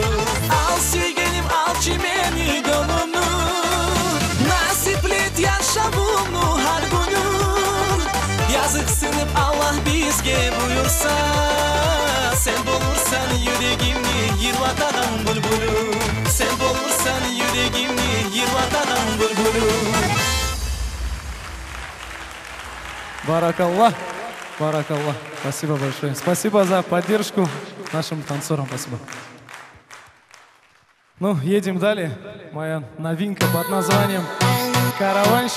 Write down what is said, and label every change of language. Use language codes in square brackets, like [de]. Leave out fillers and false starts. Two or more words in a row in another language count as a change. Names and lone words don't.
[crh] Al suygenim, al çimeni gönlümü, nasiplet yaşamımı her günü. Yazık sınıp Allah bizge buyursa, sen bulursan yüreğimni yırlatan bülbülü. Sen bulursan yüreğimni yırlatan bülbülü. [ar] Баракаллах, баракаллах. [ru] Спасибо большое. Спасибо за поддержку нашим танцорам. Спасибо. Ну, едем далее. Моя новинка под названием «Караванщик».